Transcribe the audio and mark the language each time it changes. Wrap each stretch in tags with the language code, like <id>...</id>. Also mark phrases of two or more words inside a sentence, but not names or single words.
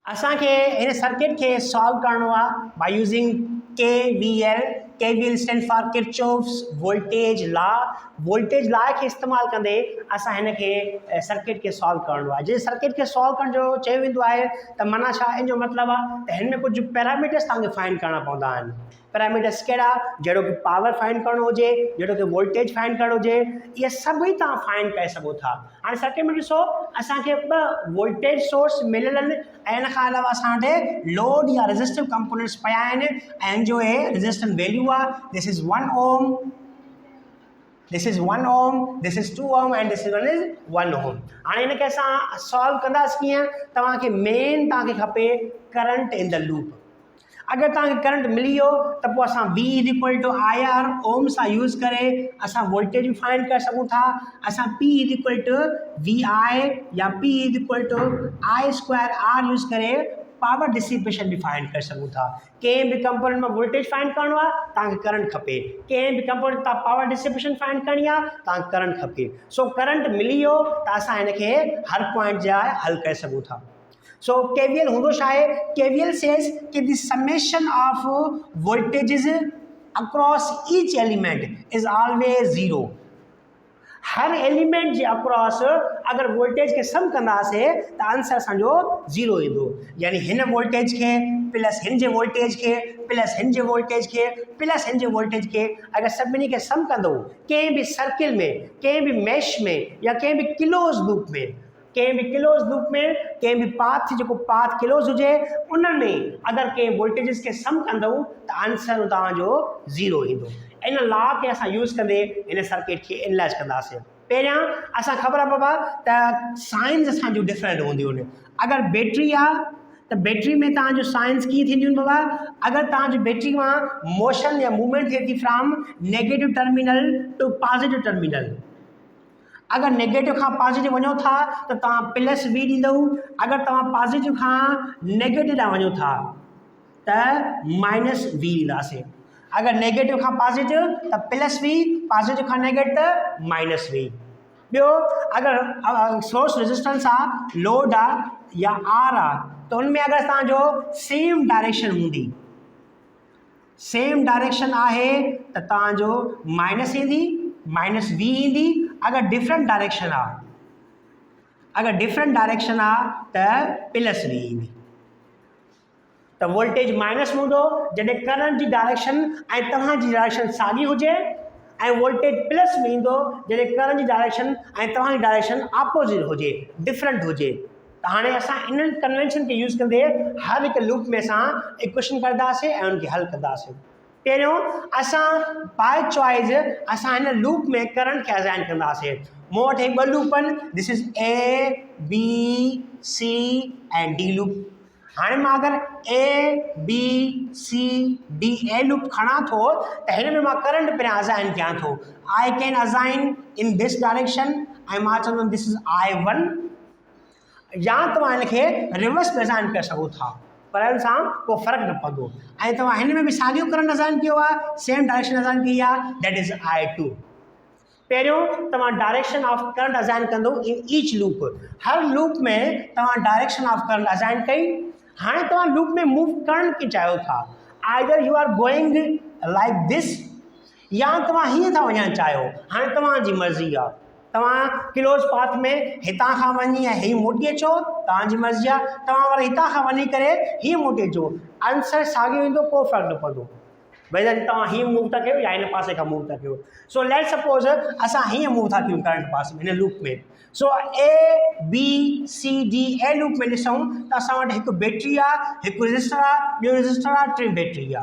<sd>असांखे इन सर्किट के सॉल्व करणो आहे</sd> <en>by using KVL. KVL stand for Kirchhoff's voltage law. voltage law</en> <sd>के इस्तेमाल कंदे असां हिन के सर्किट के सॉल्व करणो आहे. जे सर्किट के सॉल्व करण जो चयो वेंदो आहे त माना छा इन जो मतलब आहे त हिन में कुछ पैरामीटर्स तव्हांखे फाइंड करणा पवंदा आहिनि. पैरामीटर्स कहिड़ा, जहिड़ो कि</sd> <en>power find</en> <sd>करणो हुजे, जहिड़ो कि</sd> <en>voltage find</en> <sd>करणो हुजे, इहे सभई तव्हां फाइंड करे सघो था. हाणे सर्किट में ॾिसो असांखे ॿ</sd> <en>voltage source</en> <sd>मिलियल आहिनि ऐं इन खां अलावा असां वटि लोड या</sd> <en>resistive components</en> <sd>पिया आहिनि ऐं जो आहे</sd> <en>resistance value</en> <sd>आहे</sd> <en>this is 1 ohm, this is 1 ohm, this is 2 ohm and this is 1 ohm.</en> <sd>हाणे इनखे असां सॉल्व कंदासीं कीअं. तव्हांखे मेन तव्हांखे खपे</sd> <en>current in the loop.</en> <sd>अगर तव्हांखे करंट मिली वियो त पोइ असां V = IR ओम सां यूज़ करे असां वोल्टेज भी फाइंड करे सघूं था. असां P = VI या P = I²R यूज़ करे</sd> <en>power dissipation</en> <sd>भी फाइंड कर सकूं था. कंहिं भी कंपोनेंट में</sd> <en>voltage find</en> <sd>करणो आहे तव्हांखे करंट खपे, कंहिं भी कंपोनेंट तां</sd> <en>power dissipation find</en> <sd>करणी आहे तव्हांखे करंट खपे. सो करंट मिली वियो त असां हिनखे हर पॉइंट जा हल करे सघूं था. So KVL होंदो छा आहे.</sd> <en>KVL says कि the summation of voltages across each element is always 0.</en> <sd>हर एलिमेंट जे अक्रॉस अगर वोल्टेज के सम कंदासीं त आंसर असांजो 0 ईंदो. यानी हिन वोल्टेज के प्लस हिन जे वोल्टेज के प्लस हिन जे वोल्टेज के प्लस हिन जे वोल्टेज के अगर सभिनी के सम कंदो कंहिं भी सर्किल में, कंहिं भी मैश में या कंहिं भी</sd> <en>close loop</en> <sd>में, कंहिं भी</sd> <en>close loop</en> <sd>में, कंहिं भी पाथ जेको</sd> <en>path close</en> <sd>हुजे उन में अगर कंहिं वोल्टेजिस के सम कंदो त आंसर तव्हांजो 0 ईंदो. इन लॉ के असां यूज़ कंदे इन सर्किट के एनालाइज कंदासीं. पहिरियां असां ख़बर आहे बाबा त साइंस असांजो डिफरेंट हूंदियूं आहिनि. अगर बैटरी आहे त बैटरी में तव्हांजो साइंस कीअं थींदियूं आहिनि बाबा. अगर तव्हांजी बैटरी मां मोशन या मूवमेंट थिए थी</sd> <en>from negative terminal to positive terminal.</en> <sd>अगर नेगेटिव खां पॉजिटिव वञो था त तव्हां</sd> <en>plus V</en> <sd>ॾींदव. अगर तव्हां पॉजिटिव खां नेगेटिव ॾांहुं वञो था त</sd> <en>minus V</en> <sd>ॾींदासीं. अगर नेगेटिव खां पॉजिटिव त</sd> <en>plus V,</en> <sd>पॉजिटिव खां नेगेटिव त</sd> <en>minus V.</en> <sd>ॿियो अगर</sd> <en>source resistance</en> <sd>आहे, लोड आहे या R आहे त उनमें अगर तव्हांजो</sd> <en>same direction</en> <sd>हूंदी,</sd> <en>same direction</en> <sd>आहे त तव्हांजो माइनस ईंदी,</sd> <en>minus V</en> <sd>ईंदी. अगर</sd> <en>different direction</en> <sd>आहे, अगर</sd> <en>different direction</en> <sd>आहे त</sd> <en>plus V</en> <sd>ईंदी. त वोल्टेज माइनस में हूंदो जॾहिं करंट जी डायरेक्शन ऐं तव्हांजी डायरेक्शन साॻी हुजे ऐं वोल्टेज प्लस में ईंदो जॾहिं करंट जी डायरेक्शन ऐं तव्हांजी डायरेक्शन ऑपोजिट हुजे, डिफरेंट हुजे. त हाणे असां इन कन्वेंशन के यूज़ कंदे हर हिकु लूप में असां इक्वेशन कंदासीं ऐं उनखे हल कंदासीं. पहिरियों असां</sd> <en>by choice</en> <sd>असां हिन लूप में करंट खे असाइन कंदासीं. मूं वटि ॿ लूप आहिनि.</sd> <en>this is A, B, C and D loop.</en> <sd>हाणे मां अगर A, B, C, D, A लूप खणा थो त हिन में मां करंट पहिरियां असाइन कयां थो.</sd> <en>I can assign in this direction</en> <sd>ऐं मां चवंदुमि</sd> <en>this is I1.</en> <sd>या तव्हां हिनखे रिवर्स में असाइन करे सघो था पर हिन सां को फ़र्क़ु न पवंदो. ऐं तव्हां हिन में भी साॻियो करंट असाइन कयो आहे, सेम डायरेक्शन असाइन कई आहे,</sd> <en>that is I2.</en> <sd>पहिरियों तव्हां</sd> <en>direction of current assign कंदो in each loop.</en> <sd>हर लूप में तव्हां</sd> <en>direction of current</en> <sd>असाइन कई. हाणे तव्हां लूप में मूव करण की चाहियो था.</sd> <en>either you are going like this</en> <sd>या तव्हां हीअं था वञणु चाहियो. हाणे तव्हांजी मर्ज़ी आहे. तव्हां</sd> <en>close path</en> <sd>में हितां खां वञी ऐं हीअं मोटी अचो, तव्हांजी मर्ज़ी आहे. तव्हां वरी हितां खां वञी करे हीअं मोटी अचो, आंसर साॻियो ईंदो, को फ़र्क़ु न पवंदो. भई तव्हां हीअं मूव था कयो या हिन पासे खां मूव था कयो.</sd> <en>so let suppose</en> <sd>असां हीअं मूव था कयूं</sd> <en>current pass</en> <sd>में हिन लूप में. सो A, B, C, D, A लूप में ॾिसूं त असां वटि हिकु बैटरी आहे, हिकु रजिस्टर आहे, ॿियो रजिस्टर आहे, टी बैटरी आहे.</sd>